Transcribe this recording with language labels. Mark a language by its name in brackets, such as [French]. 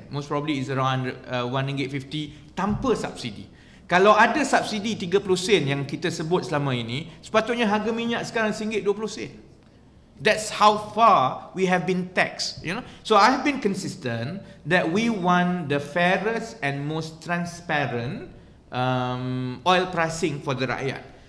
[English] Most probably is around RM1.50 [Malay] tanpa subsidi. Kalau ada subsidi 30 sen yang kita sebut selama ini, sepatutnya harga minyak sekarang RM1.20. [English] That's how far we have been taxed, you know. So I have been consistent that we want the fairest and most transparent oil pricing for the rakyat.